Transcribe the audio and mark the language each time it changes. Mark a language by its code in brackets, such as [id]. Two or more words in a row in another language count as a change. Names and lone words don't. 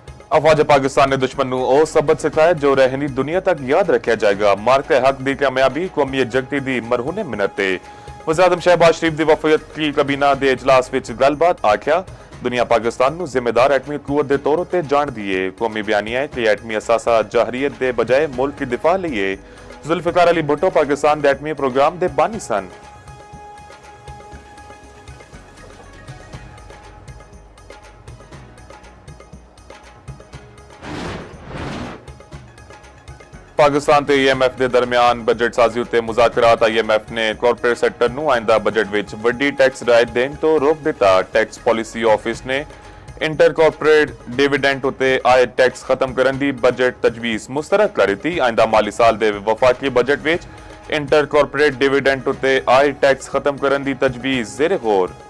[pa] ਅਫਵਾਜ ਪਾਕਿਸਤਾਨ ਨੇ ਦੁਸ਼ਮਣ ਨੂੰ ਉਹ ਸਬਕ ਸਿਖਾਇਆ ਜੋ ਰਹਿਣੀ ਦੁਨੀਆ ਤੱਕ ਯਾਦ ਰੱਖਿਆ ਜਾਏਗਾ। ਮਾਰਕੇ ਹੱਕ ਦੀ ਕਾਮਯਾਬੀ ਕੌਮੀ ਯਕਜਹਤੀ ਦੀ ਮਰਹੂਨੇ ਮਿੰਨਤ ਤੇ ਵਜ਼ੀਰ ਆਜ਼ਮ ਸ਼ਹਿਬਾਜ਼ ਸ਼ਰੀਫ ਦੀ ਵਫਾਕੀ ਕਬੀਨਾ ਦੇ ਇਜਲਾਸ ਵਿੱਚ ਗੱਲਬਾਤ ਆਖਿਆ ਦੁਨੀਆ ਪਾਕਿਸਤਾਨ ਨੂੰ ਜ਼ਿੰਮੇਦਾਰ ਐਟਮੀ ਕੂਵਤ ਦੇ ਤੌਰ ਤੇ ਜਾਣਦੀ ਹੈ। ਕੌਮੀ ਬਿਆਨੀਆ ਕਿ ਐਟਮੀ ਅਸਾਸਾ ਜਹਰੀਅਤ ਦੇ ਬਜਾਏ ਮੁਲਕ ਦੀ ਦਿਫਾ ਲਈ ਜ਼ੁਲਫਿਕਾਰ ਅਲੀ ਭੁੱਟੋ ਪਾਕਿस्तान ਦੇ ਐਟਮੀ ਪ੍ਰੋਗਰਾਮ ਦੇ ਬਾਨੀ ਸਨ। ਪਾਕਿਸਤਾਨ ਤੇ IMF ਦੇ ਦਰਮਿਆਨ ਬਜਟ ਸਾਜ਼ੀ ਉਤੇ ਮੁਜ਼ਾਕਰਾਤ IMF ਨੇ ਕਾਰਪੋਰੇਟ ਸੈਕਟਰ ਨੂੰ ਆਇੰਦਾ ਬਜਟ ਵਿੱਚ ਵੱਡੀ ਟੈਕਸ ਰਾਇਤ ਦੇਣ ਤੋਂ ਰੋਕ ਦਿੱਤਾ। ਟੈਕਸ ਪਾਲਿਸੀ ਆਫਿਸ ਨੇ ਇੰਟਰ ਕਾਰਪੋਰੇਟ ਡਿਵੀਡੈਂਡ ਉਤੇ ਆਏ ਟੈਕਸ ਖਤਮ ਕਰਨ ਦੀ ਬਜਟ ਤਜਵੀਜ਼ ਮੁਸਤਰਦ ਕਰ ਦਿੱਤੀ। ਆਇੰਦਾ ਮਾਲੀ ਸਾਲ ਦੇ ਵਫਾਕੀ ਬਜਟ ਵਿੱਚ ਇੰਟਰ ਕਾਰਪੋਰੇਟ ਡਿਵੀਡੈਂਡ ਉਤੇ ਆਏ ਟੈਕਸ ਖਤਮ ਕਰਨ ਦੀ ਤਜਵੀਜ਼ ਜ਼ੇਰੇ ਗੌਰ।